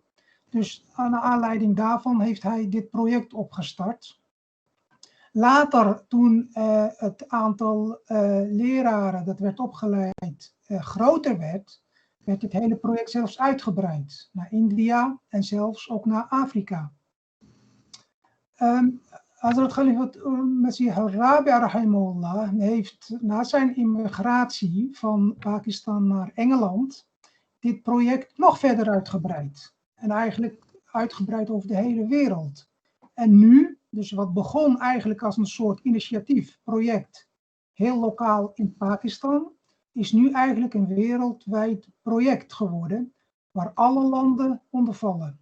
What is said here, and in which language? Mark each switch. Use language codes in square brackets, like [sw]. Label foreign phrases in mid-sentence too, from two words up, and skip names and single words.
[nl] Dus aan de aanleiding daarvan heeft hij dit project opgestart. Later, toen het aantal leraren dat werd opgeleid groter werd, werd het hele project zelfs uitgebreid naar India en zelfs ook naar Afrika. Hazrat Khalifat Masih al-Rabi' rahimahullah heeft na zijn immigratie van Pakistan naar Engeland dit project nog verder uitgebreid. En eigenlijk uitgebreid over de hele wereld. En nu, dus wat begon eigenlijk als een soort initiatief, project, heel lokaal in Pakistan, is nu eigenlijk een wereldwijd project geworden, waar alle landen onder vallen.